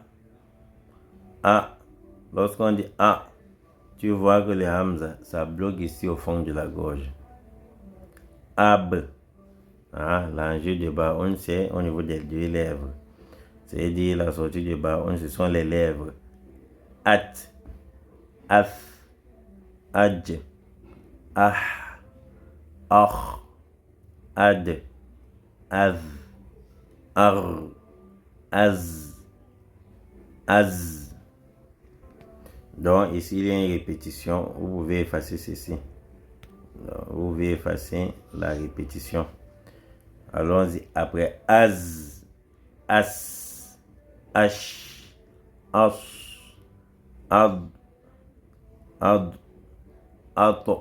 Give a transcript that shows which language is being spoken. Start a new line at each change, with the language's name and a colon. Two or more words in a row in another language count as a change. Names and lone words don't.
French: A. Lorsqu'on dit A, tu vois que le Hamza, ça bloque ici au fond de la gorge. Ab. L'enjeu de Baoun, c'est au niveau des deux lèvres. C'est-à-dire la sortie de Baoun, ce sont les lèvres. At. Af. Adj. Ah, ah, ad, az, ar, az, az. Donc ici il y a une répétition. Vous pouvez effacer ceci. Vous pouvez effacer la répétition. Allons-y après. Az, as, ash, as, ad, ad, ato.